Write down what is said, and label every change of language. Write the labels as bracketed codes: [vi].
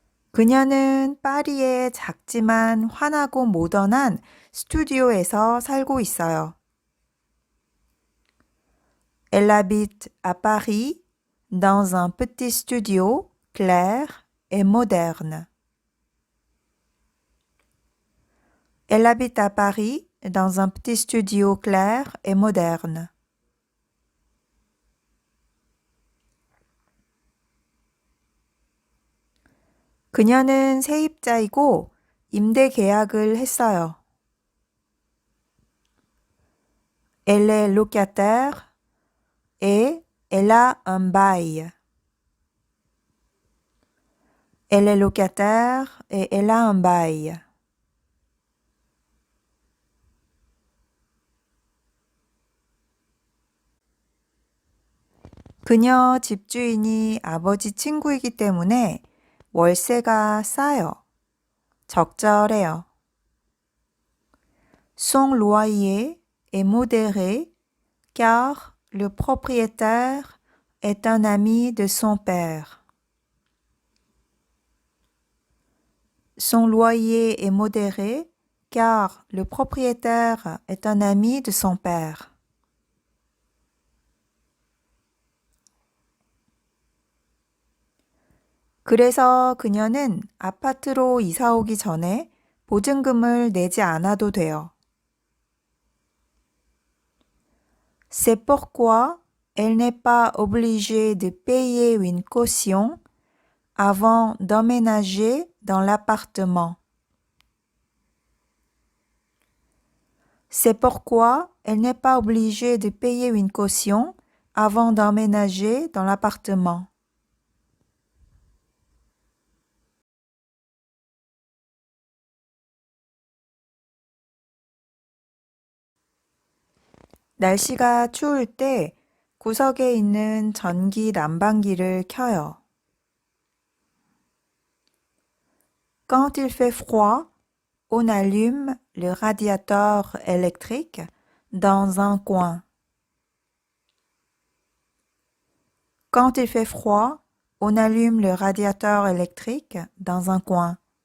[ko] 그녀는 파리의 작지만 환하고 모던한 스튜디오에서 살고 있어요. [fr] Elle habite à Paris dans un petit studio clair et moderne. Elle habite à Paris dans un petit studio clair et moderne. [ko] 그녀는 세입자이고 임대 계약을 했어요. [fr] Elle est locataire et elle a un bail. Elle est locataire et elle a un bail. [ko] 그녀 집주인이 아버지 친구이기 때문에 월세가 싸요. 적절해요. [fr] Son loyer est modéré car le propriétaire est un ami de son père. Son loyer est modéré car le propriétaire est un ami de son père. [ko] 그래서 그녀는 아파트로 이사 오기 전에 보증금을 내지 않아도 돼요. [fr] C'est pourquoi elle n'est pas obligée de payer une caution avant d'emménager dans l'appartement. C'est pourquoi elle n'est pas obligée de payer une caution avant d'emménager dans l'appartement. [ko] 날씨가 추울 때 구석에 있는 전기 난방기를 켜요. [fr] Quand il fait froid, on allume le radiateur électrique dans un coin. Quand il fait froid, on allume le radiateur électrique dans un coin.